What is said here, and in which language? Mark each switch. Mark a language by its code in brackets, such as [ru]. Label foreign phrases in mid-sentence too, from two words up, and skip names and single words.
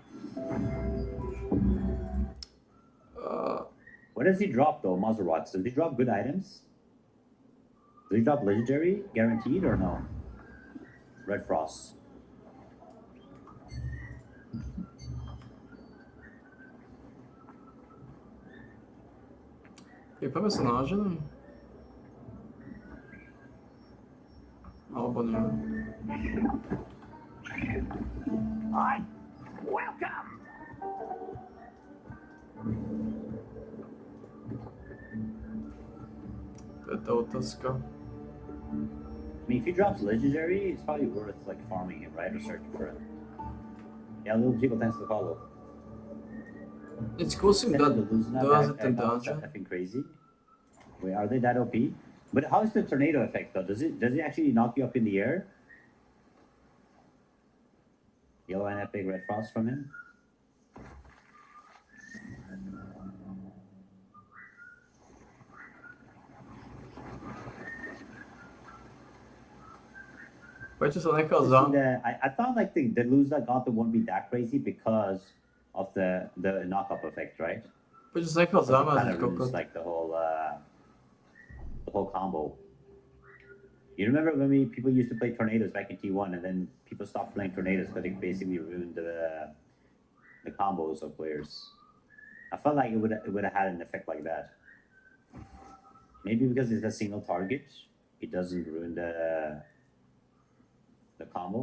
[en] What does he drop though, Maserats? Does he drop good items? Does he drop legendary guaranteed or no? Red Frost. [cs] Vypijeme se na ženy. [sk] Alebo nie. [en] Hi. Welcome. [cs] To je ta otázka. [en] I mean, if he drops legendary, it's probably worth like farming it, right, or searching for it. Yeah, little people thanks to follow. [cs] Teď zkusím dát dorazit ten dungeon. [en] Effing crazy. Wait, are they that OP? But how is the tornado effect though? Does it actually knock you up in the air? Yellow and epic red frost from him. [sk] Prečo sa nechal [en] See, [sk] za... [en] I thought like the lose that got won't be that crazy because of the knock-up effect, right? [sk] Prečo sa nechal [en] So it kind [sk] zamázať, [en] of ruins [sk] kokot? [en] like the whole combo. You remember when people used to play tornadoes back in T1, and then people stopped playing tornadoes because it basically ruined the combos of players. I felt like it would have had an effect like that. Maybe because it's a single target, it doesn't ruin the combo.